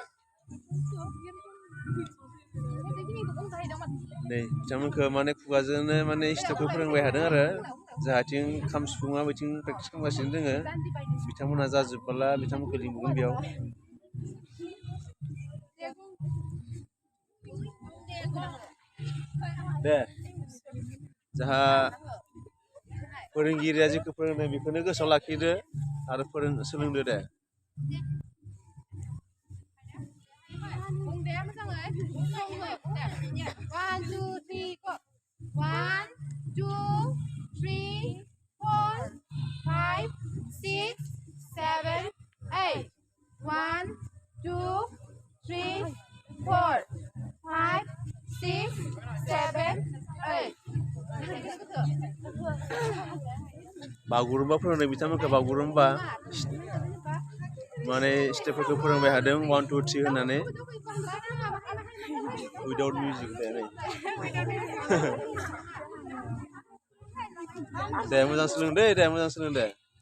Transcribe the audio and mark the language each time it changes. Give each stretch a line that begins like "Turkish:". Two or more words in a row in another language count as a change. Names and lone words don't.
Bodo: नै बिथांमोनखौ माने खुगाजोंनो माने स्टेपखौ फोरोंबाय थादों आरो जाहाथिं खाम सिफुङा बिथिं प्रेक्टिस खालामगासिनो दोङो बिथांमोना जाजोबबोला बिथांमोनखौ लिंहरगोन बेयाव दे जोंहा फोरोंगिरिया जेखौ फोरोंदों बेखौनो गोसोआव लाखिदो आरो सोलोंदो दे
English: One, two, three, go. 1, 2, 3, 4, 5, 6, 7, 8. 1, 2, 3, 4, 5, 6, 7, 8.
Bodo: Bagurumba फोरोंनाय बिथांमोनखौ बागुरुम्बा माने स्टेपफोरखौ फोरोंबाय हादों 1 2 3 होननानै
English: without music
Bodo: दे मोजां सोलों दे मोजां सोलों दे